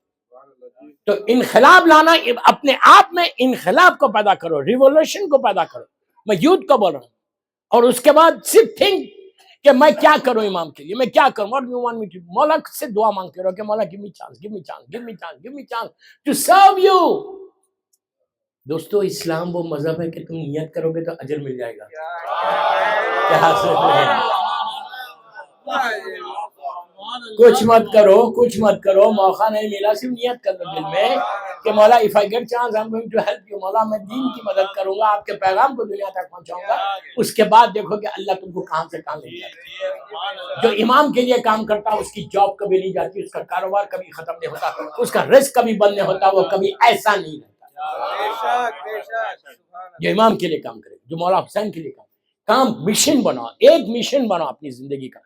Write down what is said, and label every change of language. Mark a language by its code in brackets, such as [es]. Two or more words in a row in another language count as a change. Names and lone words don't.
[ur] تو انقلاب لانا، اپنے آپ میں انقلاب کو پیدا کرو، ریولوشن کو پیدا کرو۔ میں یوتھ کو بول رہا ہوں، اور اس کے بعد صرف تھنک کہ میں کیا کروں امام کے لیے، میں کیا کروں، [en] what do you want me to do؟ [ur] مولا سے دعا مانگتے رہو کہ مولا [en] give me chance, give me chance, give me chance, give me chance to serve you۔ [ur] دوستو اسلام وہ مذہب ہے کہ تم نیت کرو گے تو اجر مل جائے گا۔ کیا سوچ رہے ہیں؟ کچھ مت کرو، موقع نہیں ملا، صرف نیت کر لو دل میں کہ مولا [en] if I get chance I'm going to help you، [ur] مولا میں دین کی مدد کروں گا، آپ کے پیغام کو دنیا تک پہنچاؤں گا۔ اس کے بعد دیکھو کہ اللہ تم کو کہاں سے کہاں لے جاتا ہے۔ جو امام کے لیے کام کرتا ہے اس کی جاب کبھی نہیں جاتی، اس کا کاروبار کبھی ختم نہیں ہوتا، اس کا رزق کبھی بند نہیں ہوتا، وہ کبھی ایسا نہیں رہتا۔ جو امام کے لیے کام کرے، جو مولا حسین کے لیے کام مشن بناؤ، ایک مشن بناؤ اپنی زندگی کا۔